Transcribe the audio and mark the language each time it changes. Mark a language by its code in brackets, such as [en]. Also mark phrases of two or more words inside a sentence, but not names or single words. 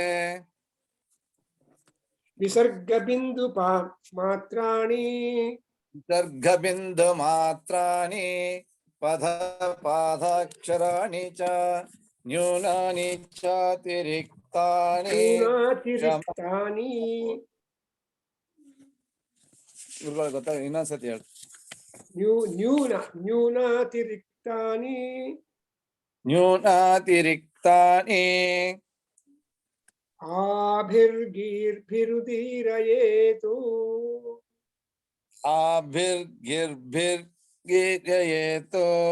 [sa] विसर्गबिन्दुपा मात्राणि विसर्गबिन्दुमात्राणि पदपादाक्षराणि च न्यूनानि चातिरिक्तानि न्यूनातिरिक्तानि [kn] ಗುರುಗಳು ಗೊತ್ತಾ ಇನ್ನೊಂದ್ಸತಿ ಹೇಳಿ. [sa] न्यूनातिरिक्तानि ನ್ಯೂನಾತಿರಿಕ್ತಾನಿ आभिर्गीर्भिरुदीरयेतु ಆಭಿರ್ಗಿರ್ಭಿರ್ಗಿರಯೇತು